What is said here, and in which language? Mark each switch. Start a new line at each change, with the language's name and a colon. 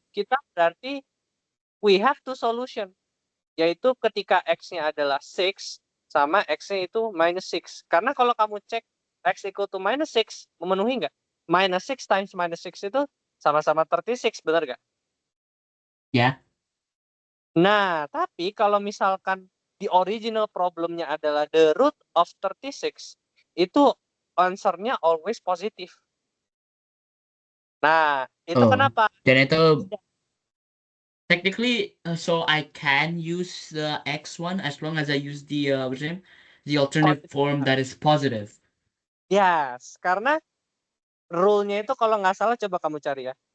Indonesian: kita berarti
English: we have two solution.
Indonesian: Yaitu ketika x-nya adalah 6 sama x-nya itu minus 6. Karena kalau kamu cek
English: x equal to minus 6,
Indonesian: memenuhi nggak?
English: Minus 6 times minus 6
Indonesian: itu sama-sama 36, benar nggak?
English: Yeah.
Indonesian: Nah, tapi kalau misalkan the original problemnya adalah
English: the root of 36,
Indonesian: itu answer-nya
English: always
Indonesian: positif. Nah, itu Oh, kenapa?
English: then
Indonesian: itu
English: technically, so I can use the x1 as long as I use the what's the name? The alternative form that is positive.
Indonesian: Yes, karena rule-nya itu kalau nggak salah coba kamu cari ya.